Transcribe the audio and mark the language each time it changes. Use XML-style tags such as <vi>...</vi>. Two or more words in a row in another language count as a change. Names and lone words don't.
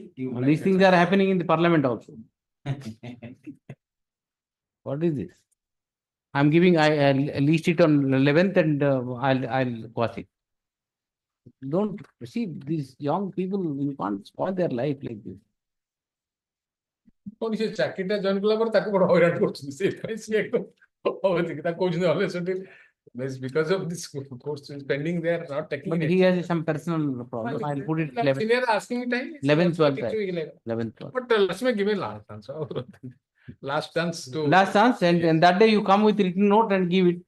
<en>These things are happening in the parliament also. What is this? I'm giving, I'll list it on 11th and I'll quash it. Don't see these young people, you can't spoil their life like this.</en> <or>ଚାକିରିଟା ଜଏନ୍ କଲା ପରେ ତାକୁ ବଡ ହଇରାଣ କରୁଛନ୍ତି ସେଇଥିପାଇଁ ସିଏ ତାକୁ କହୁଛନ୍ତି</or> <en>allegedly because of this course is pending they are not taking But it. he has some personal problem. I'll put it 11th. Senior asking me time. 11th, 12th. 11th, 12th. But let me give a last chance. Last chance to. Last chance, and that day you come with written note and give it.</en>